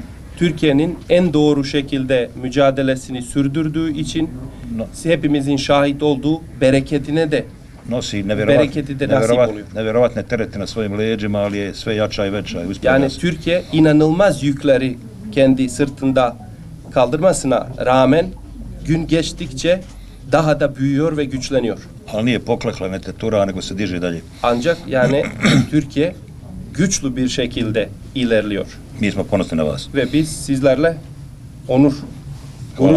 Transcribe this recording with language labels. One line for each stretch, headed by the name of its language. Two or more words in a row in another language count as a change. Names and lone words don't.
Turkish: Türkiye'nin en doğru şekilde mücadelesini sürdürdüğü için hepimizin şahit olduğu bereketine de
Bosnian: Nosi
Turkish: bereketi de nasip oluyor.
Bosnian: nevjerovatne terete na svojim leđima, ali je sve jača i veća. I uspjeva
Turkish: Yani
Bosnian: se.
Turkish: Türkiye inanılmaz yükleri kendi sırtında kaldırmasına rağmen gün geçtikçe daha da büyüyor ve güçleniyor.
Bosnian: Ali nije poklekla, ne tetura, nego se diže dalje.
Turkish: Ancak yani Türkiye güçlü bir şekilde ilerliyor.
Bosnian: Mi smo ponosni na vas.
Turkish: Ve biz sizlerle gurur
Bosnian: Hvala.